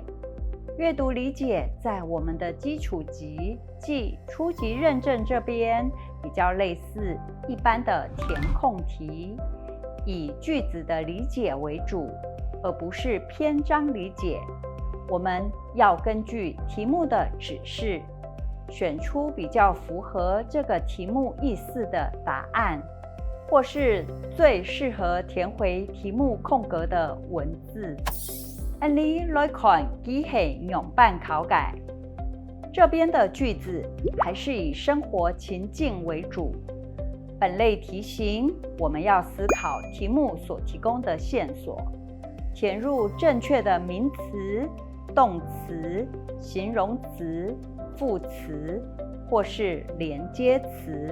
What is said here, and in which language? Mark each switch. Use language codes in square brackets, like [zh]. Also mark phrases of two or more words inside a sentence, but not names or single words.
[zh] 阅读理解在我们的基础级即初级认证这边比较类似一般的填空题，以句子的理解为主，而不是篇章理解。我们要根据题目的指示，选出比较符合这个题目意思的答案，或是最适合填回题目空格的文字。案例來看機器樣板考解，這邊的句子還是以生活情境為主。本類題型，我們要思考題目所提供的線索，填入正確的名詞、動詞、形容詞、副詞或是連接詞。